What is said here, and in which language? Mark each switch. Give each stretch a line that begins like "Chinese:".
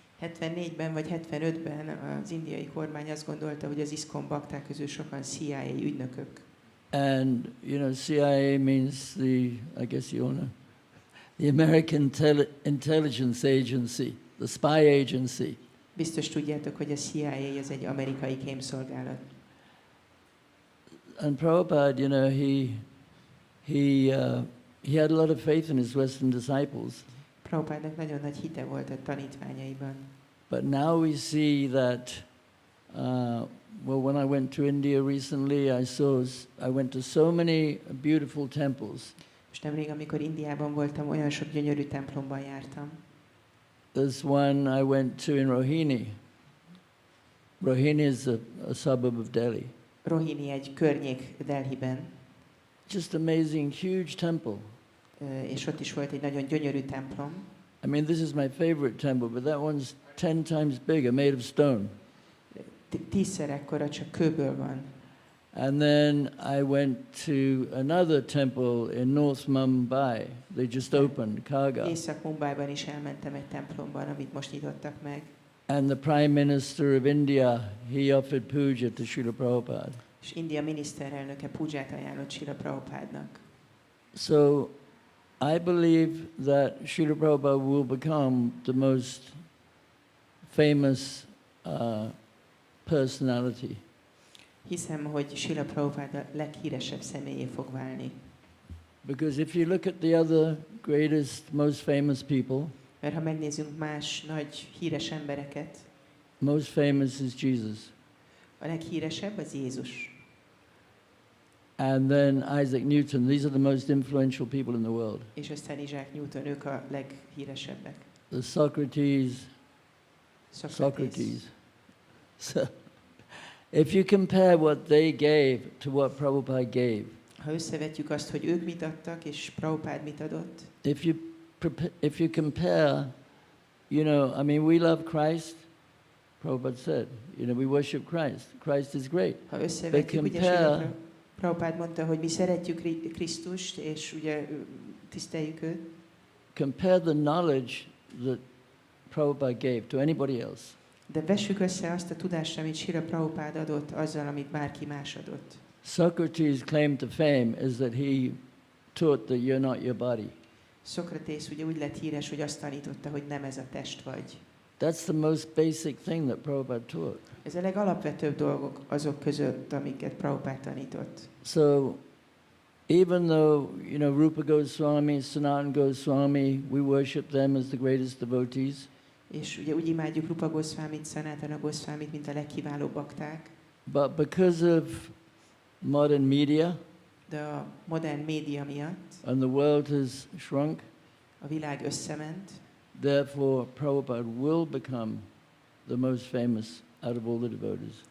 Hungarian: 74-ben vagy 75-ben az indiai kormány azt gondolta, hogy az ISKCON bakták közül sokan CIA ügynökök.
English: And, you know, CIA means I guess you all know, the American Intelligence Agency, the spy agency.
Hungarian: Biztos tudjátok, hogy a CIA az egy amerikai kémszolgálat.
English: And Prabhupada, you know, he had a lot of faith in his Western disciples.
Hungarian: Prabhupádnak nagyon nagy hite volt a tanítványaiban.
English: But now we see that, well, when I went to India recently, I went to so many beautiful temples.
Hungarian: Most nemrég, amikor Indiában voltam, olyan sok gyönyörű templomban jártam.
English: There's one I went to in Rohini. Rohini is a suburb of Delhi.
Hungarian: Rohini egy környék Delhiben,
English: Just amazing, huge temple.
Hungarian: És ott is volt egy nagyon gyönyörű templom.
English: I mean, this is my favorite temple, but that one's 10 times bigger, made of stone.
Hungarian: 10-szer ekkora, csak kőből van.
English: And then I went to another temple in North Mumbai. They just opened, Kaga.
Hungarian: Észak-Mumbaiban is elmentem egy templomban, amit most nyitottak meg.
English: And the Prime Minister of India, he offered puja to Srila Prabhupada.
Hungarian: És India miniszterelnöke púját ajánlott Srila Prabhupádnak.
English: So I believe that Srila Prabhupada will become the most famous personality.
Hungarian: Hiszem, hogy Srila Prabhupada a leghíresebb személyé fog válni.
English: Because if you look at the other greatest, most famous people,
Hungarian: Mert ha megnézzünk más nagy híres embereket,
English: most famous is Jesus.
Hungarian: a leghíresebb az Jézus.
English: And then Isaac Newton. These are the most influential people in the world.
Hungarian: És aztán Isaac Newton, ők a leghíresebbek.
English: The Socrates. Socrates. So, if you compare what they gave to what Prabhupada gave,
Hungarian: Ha összevetjük azt, hogy ők mit adtak, és Prabhupád mit adott,
English: if you compare, you know, I mean, we love Christ. Prabhupada said, you know, we worship Christ. Christ is great.
Hungarian: ha összevetjük, ugye
English: compare-
Hungarian: Prabhupád mondta, hogy mi szeretjük Krisztust, és ugye tiszteljük őt.
English: Compare the knowledge that Prabhupada gave to anybody else.
Hungarian: De vessük össze azt a tudást, amit Srila Prabhupád adott, azzal, amit bárki más adott.
English: Socrates' claim to fame is that he taught that you're not your body.
Hungarian: Szokratész ugye úgy lett híres, hogy azt tanította, hogy nem ez a test vagy.
English: That's the most basic thing that Prabhupada taught.
Hungarian: Ez a legalapvetőbb dolgok azok között, amiket Prabhupád tanított.
English: So, even though, you know, Rupa Goswami, Sanatana Goswami, we worship them as the greatest devotees.
Hungarian: És ugye úgy imádjuk Rupa Goswamit, Sanatana Goswamit, mint a legkiválóbb bakták,
English: But because of modern media
Hungarian: de a modern média miatt
English: and the world has shrunk,
Hungarian: a világ összement,
English: therefore Prabhupada will become the most famous out of all the devotees.